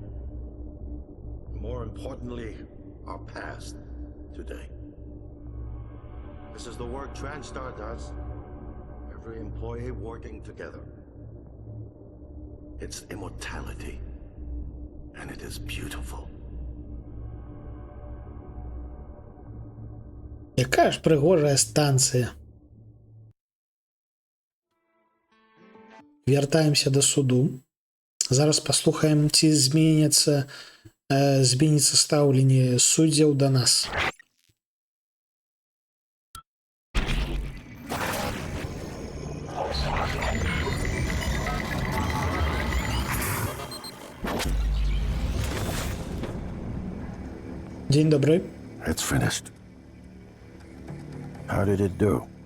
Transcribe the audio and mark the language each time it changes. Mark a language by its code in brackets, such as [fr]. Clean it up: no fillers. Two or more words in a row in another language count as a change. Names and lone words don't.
[en] More importantly, our past, today. This is the work TranStar does. Every employee working together. It's immortality. And it is beautiful. [uk] Яка ж пригожая станція. Вяртаємося до суду. [be] Зараз паслухаем, ці зменіцца стаўленне суддзяў да нас. [pl] Dzień dobry. [en] It's finished. How did it do?